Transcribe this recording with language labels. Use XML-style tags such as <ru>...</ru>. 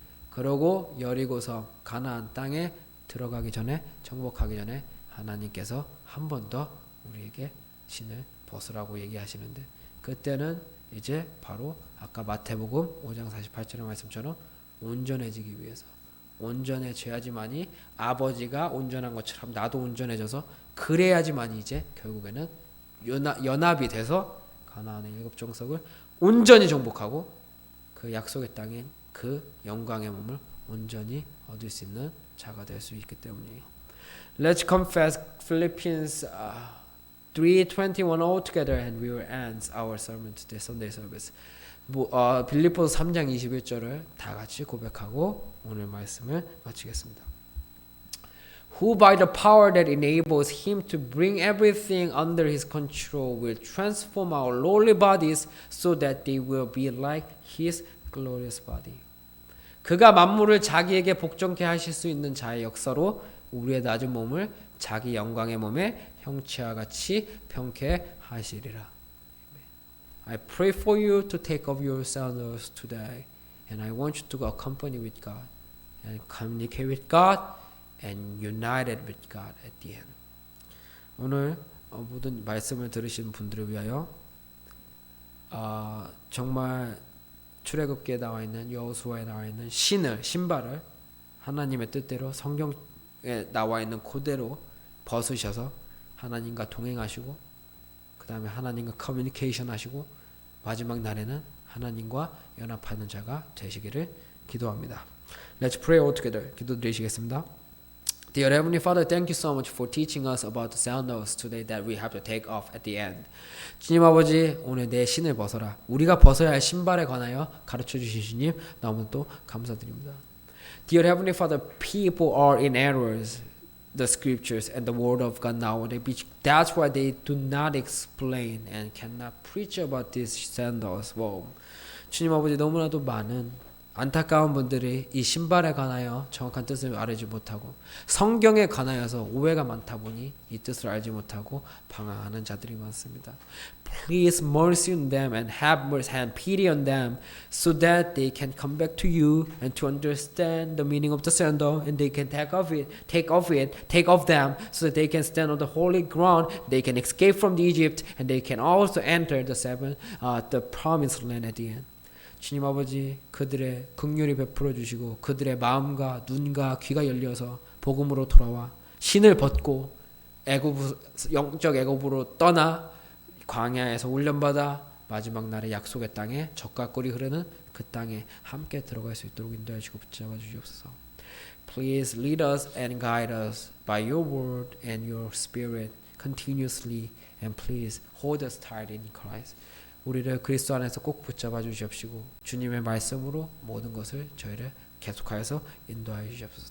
<ko>그러고 여리고성 가나안 땅에 들어가기 전에 정복하기 전에 하나님께서 한 번 더 우리에게 신을 벗으라고 얘기하시는데 그때는 이제 바로 아까 마태복음 5장 48절의 말씀처럼 온전해지기 위해서 온전해져야지만이 아버지가 온전한 것처럼 나도 온전해져서 그래야지만이 이제 결국에는 연합이 돼서 가나안의 7정석을 온전히 정복하고 그 약속의 땅인 그 영광의 몸을 온전히 얻을 수 있는 자가 될 수 있기 때문이에요.</ko> <en>Let's confess Philippians 3:21 all together and we will end our sermon today Sunday service.</en> <ko>빌립보서 3장 21절을 다 같이 고백하고 오늘 말씀을 마치겠습니다.</ko> <en>Who by the power that enables him to bring everything under his control will transform our lowly bodies so that they will be like his glorious body.</en> <ko>그가 만물을 자기에게 복종케 하실 수 있는 자의 역사로 우리의 낮은 몸을 자기 영광의 몸의 형체와 같이 평케 하시리라.</ko> <en>I pray for you to take off your sandals today, and I want you to accompany with God, and communicate with God, and united with God at the end.</en> <ko>오늘 모든 말씀을 들으신 분들을 위하여 정말 출애굽기에 나와 있는 여호수아에 나와 있는 신발을 하나님의 뜻대로 성경에 나와 있는 그대로 벗으셔서 하나님과 동행하시고 그 다음에 하나님과 커뮤니케이션 하시고 마지막 날에는 하나님과 연합하는 자가 되시기를 기도합니다.</ko> <en>Let's pray all together.</en> <ko>기도드리시겠습니다.</ko> <en>Dear Heavenly Father, thank you so much for teaching us about the sandals today that we have to take off at the end.</en> <ko>주님 아버지, 오늘 내 신을 벗어라. 우리가 벗어야 할 신발에 관하여 가르쳐 주신 주님 너무도 감사드립니다.</ko> <en>Dear Heavenly Father, people are in errors. The scriptures and the word of God nowadays. That's why they do not explain and cannot preach about these sandals. Wow.</en> <ko>주님 아버지 너무나도 많은 안타까운 분들이 이 신발에 관하여 정확한 뜻을 알지 못하고 성경에 관하여서 오해가 많다 보니 이 뜻을 알지 못하고 방황하는 자들이 많습니다.</ko> <en>Please mercy on them and have mercy and pity on them so that they can come back to you and to understand the meaning of the sandal and they can take off them so that they can stand on the holy ground, they can escape from Egypt and they can also enter the promised land at the end.</en> <ko>주님 아버지 그들의 긍휼히 베풀어 주시고 그들의 마음과 눈과 귀가 열려서 복음으로 돌아와 신을 벗고 영적 애굽으로 떠나 광야에서 훈련받아 마지막 날의 약속의 땅에 젖과 꿀이 흐르는 그 땅에 함께 들어갈 수 있도록 인도해 주시고 붙잡아 주시옵소서.</ko> <en>Please lead us and guide us by your word and your spirit continuously and please hold us tight in Christ.</en> <ko>우리를 그리스도 안에서 꼭 붙잡아 주시옵시고 주님의 말씀으로 모든 것을 저희를 계속하여서 인도하여 주시옵소서.</ko>